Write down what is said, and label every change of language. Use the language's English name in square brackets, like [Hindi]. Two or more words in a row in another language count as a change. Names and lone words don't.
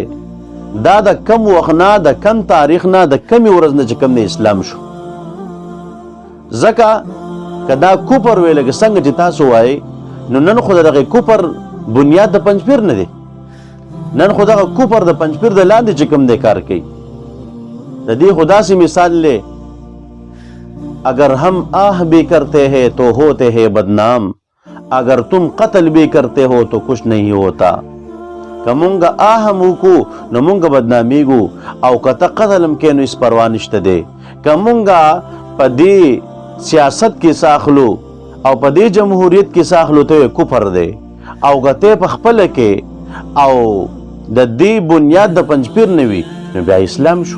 [Pashto] دا د کم وخت نه د کم تاریخ نه د کمې ورځ نه چې کوم دی اسلام شو، ځکه که دا کفر وی لکه څنګه چې تاسو وایئ، نو نن خو د دغې کفر بنیاد د پنځپیر نه دی، نن خو دغه کفر د پنځپیر د لاندې چې کوم دی کار کوي. د دې خو داسې مثال [Urdu] لے اگر ہم آہ بھی کرتے ہیں تو ہوتے ہیں بدنام، اگر تم قتل بھی کرتے ہو تو کچھ نہیں ہوتا. [Pashto] که مونږه آه هم وکړو نو مونږه بدنامیږو، او که ته قتل هم کوې نو هېڅ پروا نشته دی. که مونږه په دې سیاست کې ساخلو او په دې جمهوریت کې ساخلو ته کفر دی، او که ته په خپله کې او د دې بنیاد د پنځپیر نه وي نو بیا اسلام شو.